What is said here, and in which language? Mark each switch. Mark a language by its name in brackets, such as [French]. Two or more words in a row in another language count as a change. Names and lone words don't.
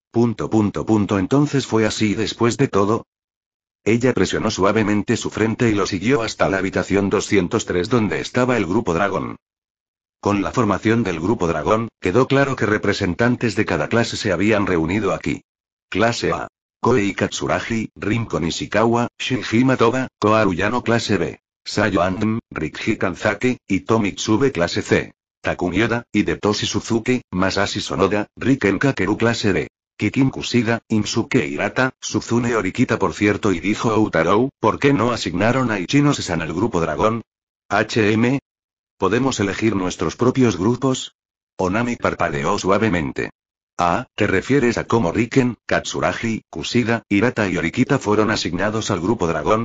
[Spanish] Entonces fue así después de todo. Ella presionó suavemente su frente y lo siguió hasta la habitación 203 donde estaba el grupo dragón. Con la formación del grupo dragón, quedó claro que representantes de cada clase se habían reunido aquí. Clase A. Koei Katsuragi, Rinko Nishikawa, Shinji Toba, Koharu Yano clase B. Sayo Andm, Rikji Kanzaki, Ito Mitsube clase C. Takumi Oda, Hidetoshi Suzuki, Masashi Sonoda, Riken Kakeru clase D. Kikin Kushida, Insuke Hirata, Suzune Orikita por cierto y dijo Outaro, ¿por qué no asignaron a Ichino-san al grupo dragón? HM. ¿Podemos elegir nuestros propios grupos? Onami parpadeó suavemente. Ah, ¿te refieres a cómo Riken, Katsuragi, Kushida, Hirata y Orikita fueron asignados al grupo dragón?